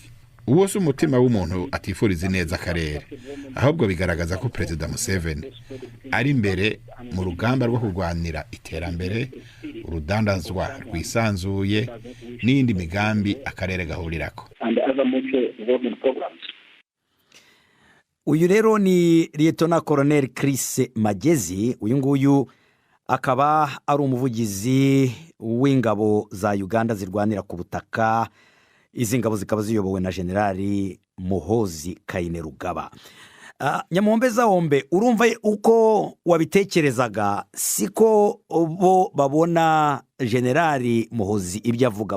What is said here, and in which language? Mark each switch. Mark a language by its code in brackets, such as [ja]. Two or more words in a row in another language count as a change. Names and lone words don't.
[rn] Uwo si umutima w'umuntu atifuriza neza akarere, ahubwo bigaragaza ko perezida Museveni ari imbere mu rugamba rwo kurwanira iterambere, urudandazwa rwisanzuye n'indi migambi akarere gahurirako. Uyu rero ni Lieutenant Colonel Chris Magezi. [rw] Uyu nguyu akaba ari umuvugizi w'ingabo za Uganda zirwanira ku butaka. Izi ngabo zikaba ziyobowe na Generali Muhoozi Kainerugaba. Nyamuhombeza Hombe, urumva uko wabitekerezaga siko bo babona Generali Muhoozi ibyo avuga.